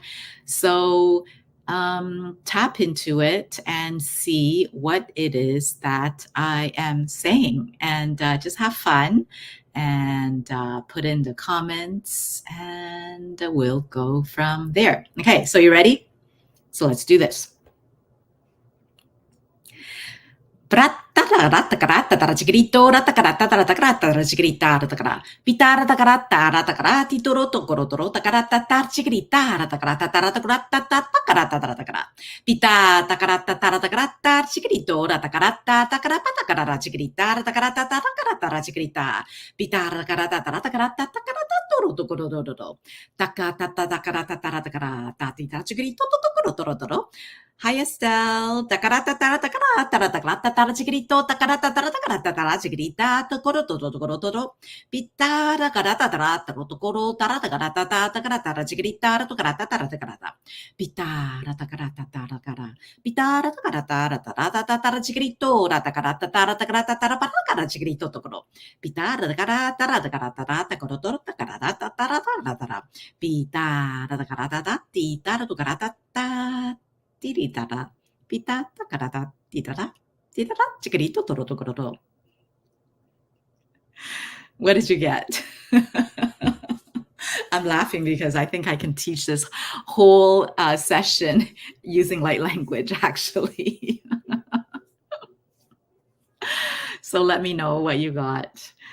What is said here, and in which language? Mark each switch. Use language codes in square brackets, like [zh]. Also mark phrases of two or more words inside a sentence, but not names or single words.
[en] So tap into it and see what it is that I am saying, and just have fun and put in the comments, and we'll go from there. Okay, so you ready? So let's do this. Grito, grita, pitara titoro tokoro toro tarci gritara pita tarci grito tarci gritara pitara toro tokoro tarci grito toro. Hi Estelle. Takarata takarata takarata tarachigrito takarata takarata tarachigrita tokoro toro toro toro. Pitara karata tarata tokoro tarata karata takarata tarachigrita tokarata tarata karata. Pitara takarata tarakara. Pitara takarata tarata tarachigrito takarata tarata karata tarapara tarachigrito tokoro. Pitara takarata takarata tarata koro toro takarata tarata tarata. Pitara takarata titara tokarata ta. Tiritara, pita, takarata, titara, titara, chiquitito, toro, toro. What did you get? I'm laughing because I think I can teach this whole session using light language, actually. So let me know what you got.